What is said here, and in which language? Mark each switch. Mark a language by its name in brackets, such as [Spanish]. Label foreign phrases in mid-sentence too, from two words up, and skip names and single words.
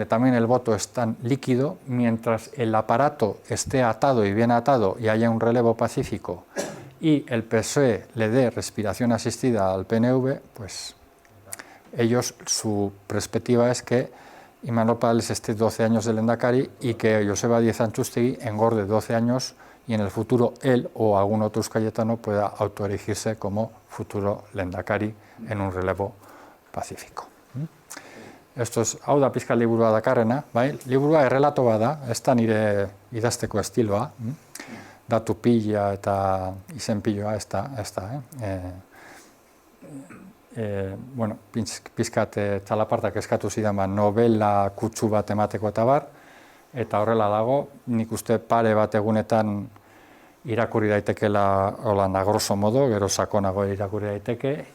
[Spanish] también el voto es tan líquido, mientras el aparato esté atado y bien atado y haya un relevo pacífico y el PSOE le dé respiración asistida al PNV, pues ellos, su perspectiva es que Imanol Pradales esté 12 años de lehendakari y que Joseba Díez Antxustegi engorde 12 años y en el futuro él o algún otro euscayetano pueda autoerigirse como futuro lehendakari en un relevo pacífico. Esto es [Basque] hau da pizka liburua dakarrena, bai? Liburua errelato bada, ez da nire idazteko estiloa, datu pila eta izen piloa ez da, bueno, pizkat txalapartak eskatu zidan novela kutsu bat emateko eta bar, eta horrela dago, nik uste pare bat egunetan irakurri daitekela holanda [Latin] grosso modo, [Basque] gero sakonago irakurri daiteke,